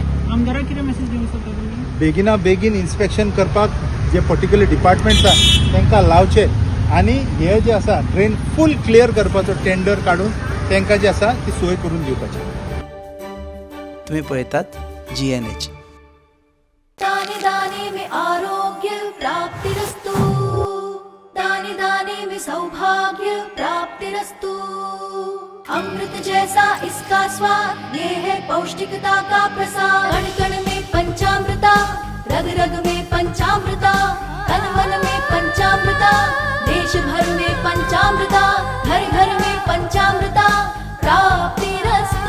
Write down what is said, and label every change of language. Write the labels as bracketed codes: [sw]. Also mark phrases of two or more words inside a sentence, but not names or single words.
[kok] आमदाराक कितें मेसेज दिवंक सोदता तुमी? बेगिना बेगीन इन्स्पेक्शन करपाक जे [en] particular departments [kok] आसा तांकां लावचे आनी हे जे आसा ट्रेन फूल क्लियर करपाचो टेंडर काडून तांकां जे आसा ती सोय करून दिवपाची. तुम्ही पळयतात GNH. [hi] दाने दाने में आरोग्य प्राप्तिरस्तु, दाने दाने में सौभाग्य प्राप्तिरस्तु. अमृत जैसा इसका स्वाद, ये है पौष्टिकता का प्रसाद. कण कण में पंचामृता, रग रग में पंचामृता, तन मन में पंचामृता, देश भर में पंचामृता, घर घर में पंचामृता प्राप्तिरस्तु.